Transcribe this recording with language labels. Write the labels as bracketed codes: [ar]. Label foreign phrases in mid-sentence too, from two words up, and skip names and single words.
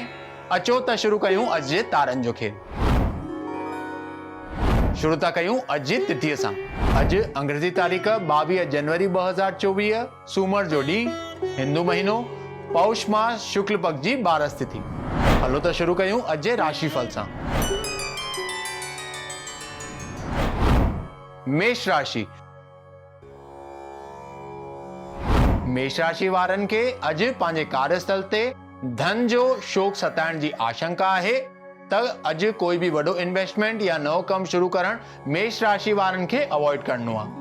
[sd] अचो त शुरू कयूं अॼु जे तारनि जो खेल। शुरू था कयूं अॼु जी तिथीअ सां। अॼु अंग्रेजी तारीख़ 22 जनवरी 2024, सूमर जो ॾींहुं, हिंदू महीनो पौष मास शुक्ल पक्ष जी 12 तिथि। हलो त शुरू कयूं अॼु जे राशिफल सां। मेष राशि। मेष राशि वारनि खे अॼु पंहिंजे कार्यस्थल ते धन जो शोक सताइण जी आशंका आहे त अॼु कोई भी वॾो इन्वेस्टमेंट या नओं कमु शुरू करणु मेष राशि वारनि खे अवॉइड करणो आहे।